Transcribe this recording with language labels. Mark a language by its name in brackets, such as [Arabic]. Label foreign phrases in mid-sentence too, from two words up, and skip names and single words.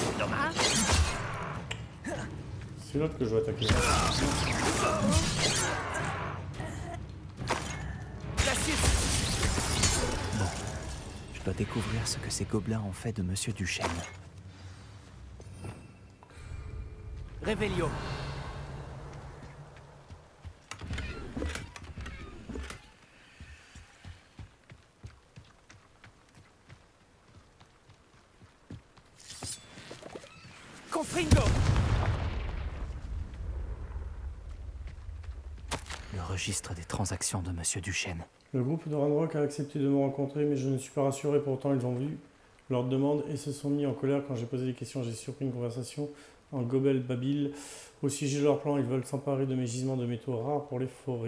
[French] Hein? C'est l'autre que je dois attaquer. Je dois découvrir ce que ces gobelins ont fait de Monsieur Duchesne. Revelio. Confringo. Le registre des transactions de Monsieur Duchesne. Le groupe de Ranrock a accepté de me rencontrer, mais je ne suis pas rassuré. Pourtant, ils ont vu leur demande et se sont mis en colère quand j'ai posé des questions. J'ai surpris une conversation en gobel-babil. Au sujet de leur plan, ils veulent s'emparer de mes gisements de métaux rares pour les forer.